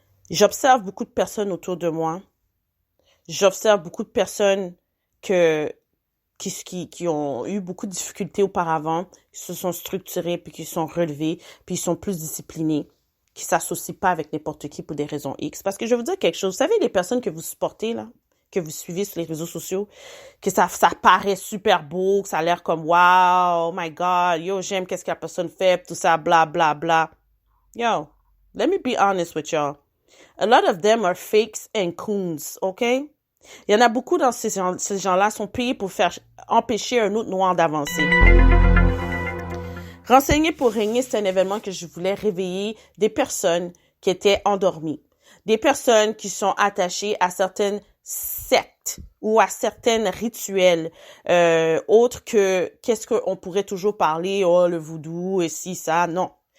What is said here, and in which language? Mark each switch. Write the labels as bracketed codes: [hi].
[fr] J'observe beaucoup de personnes autour de moi. J'observe beaucoup de personnes qui ont eu beaucoup de difficultés auparavant, qui se sont structurées, puis qui sont relevées, puis ils sont plus disciplinés, qui s'associent pas avec n'importe qui pour des raisons X. Parce que je vais vous dire quelque chose. Vous savez, les personnes que vous supportez, là, que vous suivez sur les réseaux sociaux, que ça paraît super beau, que ça a l'air comme wow, [en] oh my God, [fr] yo, j'aime qu'est-ce que la personne fait, tout ça, bla, bla, bla. [en] Yo, let me be honest with y'all. A lot of them are fakes and coons, okay? [fr] Il y en a beaucoup dans ces gens-là sont payés pour faire empêcher un autre noir d'avancer. Renseigner pour régner, c'est un événement que je voulais réveiller des personnes qui étaient endormies. Des personnes qui sont attachées à certaines sectes ou à certains rituels autres que qu'est-ce qu'on pourrait toujours parler, oh, le voodoo et ci, ça, non.